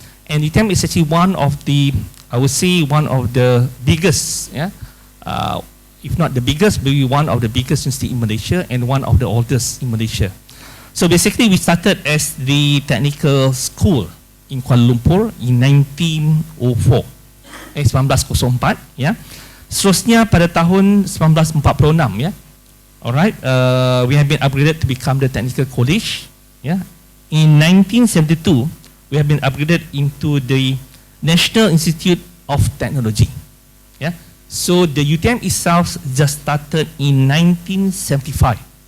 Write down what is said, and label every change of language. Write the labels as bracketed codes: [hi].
[en] And UTM is actually one of the, I would say, one of the biggest, yeah, if not the biggest, maybe one of the biggest institute in Malaysia and one of the oldest in Malaysia. So basically we started as the technical school in Kuala Lumpur in 1904, 1904, ya. [ms] Seterusnya pada tahun 1946, ya. [en] Alright, we have been upgraded to become the technical college, ya. In 1972, we have been upgraded into the National Institute of Technology, ya. So the UTM itself just started in 1975.